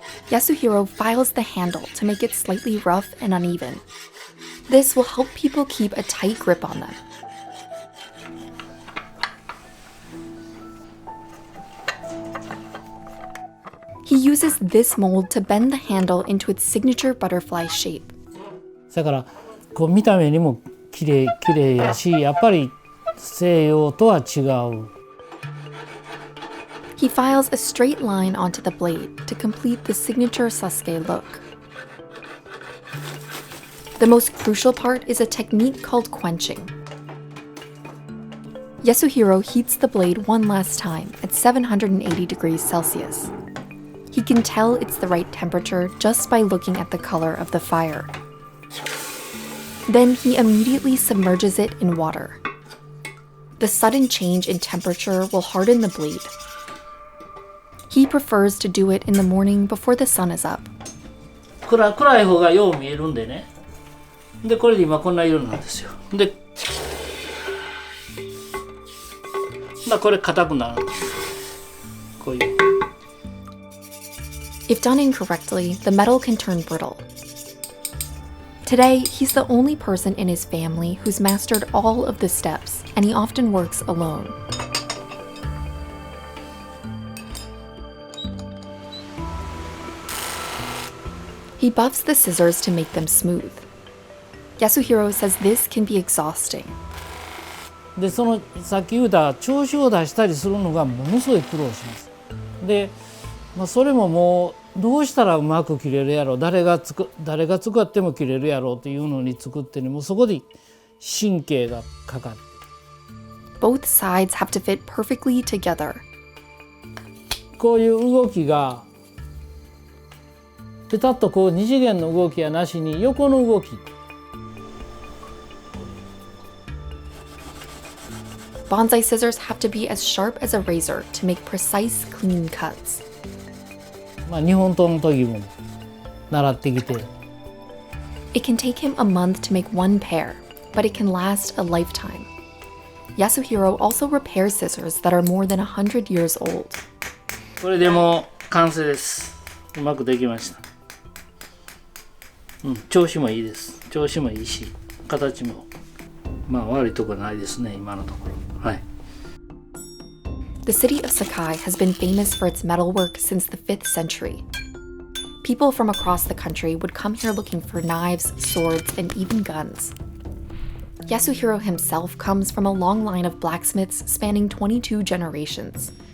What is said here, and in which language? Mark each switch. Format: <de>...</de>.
<en>Yasuhiro files the handle to make it slightly rough and uneven. This will help people keep a tight grip on them. He uses this mold to bend the handle into its signature butterfly shape.</en> <ja>だからこう見た目にも綺麗やし、やっぱり西洋とは違う。</ja> <en>He files a straight line onto the blade to complete the signature Sasuke look. The most crucial part is a technique called quenching. Yasuhiro heats the blade one last time at 780 degrees Celsius. He can tell it's the right temperature just by looking at the color of the fire. Then he immediately submerges it in water. The sudden change in temperature will harden the blade. He prefers to do it in the morning before the sun is up.</en> <ja>暗い方がよう見えるんでね。でこれで今こんな色なんですよ。で、これ硬くなる。こういう。</ja> <en>If done incorrectly, the metal can turn brittle. Today, he's the only person in his family who's mastered all of the steps, and he often works alone. He buffs the scissors to make them smooth. Yasuhiro says this can be exhausting.</en> <ja>でそのさっき言った調子を出したりするのがものすごい苦労します。で、それももうどうしたらうまく切れるやろう、誰が使っても切れるやろうっていうのに作ってね、もうそこで神経がかかる。</ja> <en>Both sides have to fit perfectly together.</en> <ja>こういう動きがペタッとこう二次元の動きやなしに横の動き。</ja> <en>Bonsai scissors have to be as sharp as a razor to make precise, clean cuts.</en> <ja>日本刀の時も習ってきて。</ja> <en>It can take him a month to make one pair, but it can last a lifetime. Yasuhiro also repairs scissors that are more than 100 years old.</en> <ja>これでもう完成です。うまくできました。調子もいいです。調子もいいし、形も悪いところないですね、今のところ。はい。</ja> <en>The city of Sakai has been famous for its metalwork since the 5th century. People from across the country would come here looking for knives, swords, and even guns. Yasuhiro himself comes from a long line of blacksmiths spanning 22 generations.</en>